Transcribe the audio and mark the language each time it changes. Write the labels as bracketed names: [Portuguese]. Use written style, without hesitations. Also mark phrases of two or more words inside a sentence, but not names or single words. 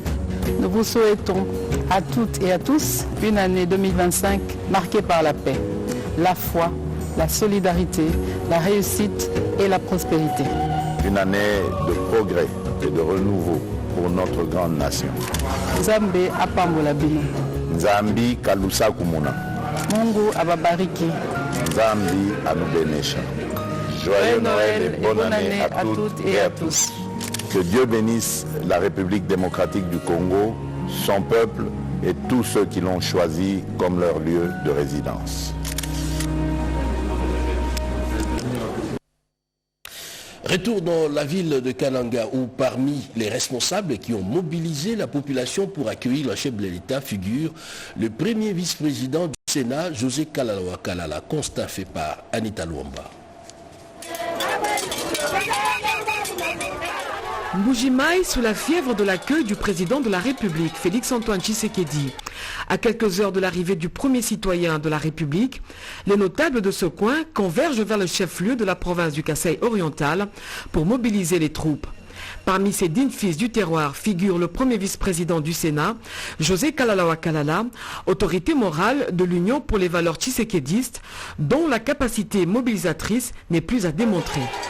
[French] Nous vous souhaitons à toutes et à tous une année 2025 marquée par la paix, la foi, la solidarité, la réussite et la prospérité. Une année de progrès et de renouveau pour notre grande nation. [Lingala] Nzambe apambola bino. [Kongo] Nzambi kalusa kumuna. [Swahili] Mungu ababariki. [Luba-Lulua] Nzambi anubenesha. [French] Joyeux Noël et bonne année à toutes et à tous. Que Dieu bénisse la République démocratique du Congo, son peuple et tous ceux qui l'ont choisi comme leur lieu de résidence. Retour dans la ville de Kananga où parmi les responsables qui ont mobilisé la population pour accueillir le chef de l'État figure le premier vice-président du Sénat, José Kalalawa Kalala, constat fait par Anita Luamba. Mbuji-Mayi sous la fièvre de l'accueil du président de la République, Félix-Antoine Tshisekedi. À quelques heures de l'arrivée du premier citoyen de la République, les notables de ce coin convergent vers le chef-lieu de la province du Kasaï oriental pour mobiliser les troupes. Parmi ces dignes fils du terroir figure le premier vice-président du Sénat, José Kalalawa Kalala, autorité morale de l'Union pour les valeurs tshisekédistes, dont la capacité mobilisatrice n'est plus à démontrer.